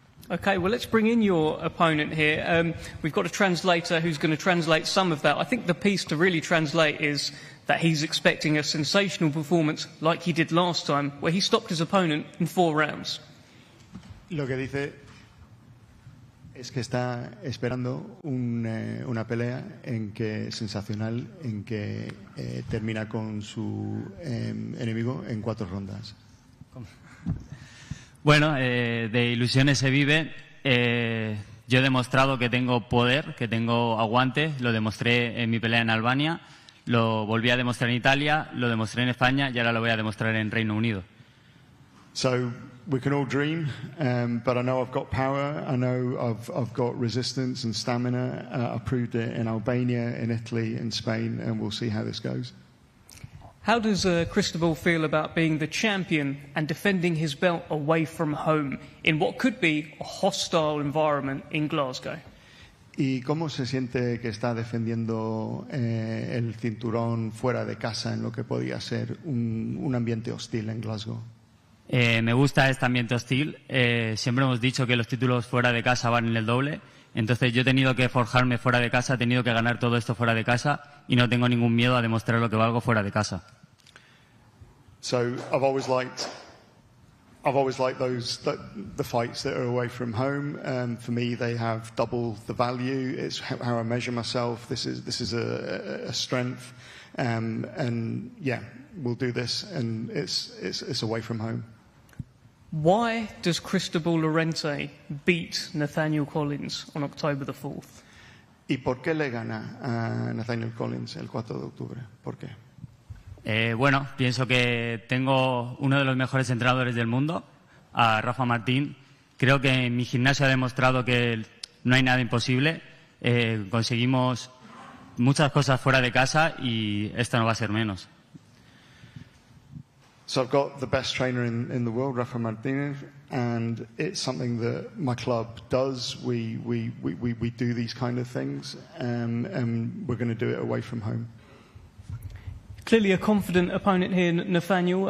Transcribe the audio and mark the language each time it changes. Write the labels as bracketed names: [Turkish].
[English] Okay, well, let's bring in your opponent here. We've got a translator who's going to translate some of that. I think the piece to really translate is that he's expecting a sensational performance like he did last time, where he stopped his opponent in 4 rounds. [Spanish] Lo que dice Es que está esperando una pelea sensacional en que termina con su enemigo en 4 rondas. Bueno, de ilusiones se vive. Yo he demostrado que tengo poder, que tengo aguante. Lo demostré en mi pelea en Albania, lo volví a demostrar en Italia, lo demostré en España y ahora lo voy a demostrar en Reino Unido. [English] So we can all dream, but I know I've got power. I know I've got resistance and stamina. I proved it in Albania, in Italy, in Spain, and we'll see how this goes. How does Cristobal feel about being the champion and defending his belt away from home in what could be a hostile environment in Glasgow? [Spanish] ¿Y cómo se siente que está defendiendo el cinturón fuera de casa en lo que podía ser un ambiente hostil en Glasgow? Me gusta este ambiente hostil. Siempre hemos dicho que los títulos fuera de casa valen el doble. Entonces yo he tenido que forjarme fuera de casa, he tenido que ganar todo esto fuera de casa y no tengo ningún miedo a demostrar lo que valgo fuera de casa. [English] So I've always liked the fights that are away from home. For me, they have double the value. It's how I measure myself. This is a strength, and yeah, we'll do this, and it's away from home. Why does Cristobal Lorente beat Nathaniel Collins on October the 4th? [Spanish] ¿Y por qué le gana a Nathaniel Collins el 4 de octubre? ¿Por qué? Bueno, pienso que tengo uno de los mejores entrenadores del mundo, a Rafa Martín. Creo que mi gimnasio ha demostrado que no hay nada imposible. Conseguimos muchas cosas fuera de casa y esto no va a ser menos. [English] So I've got the best trainer in the world, Rafa Martinez, and it's something that my club does. We do these kind of things, and we're going to do it away from home. Clearly a confident opponent here, Nathaniel.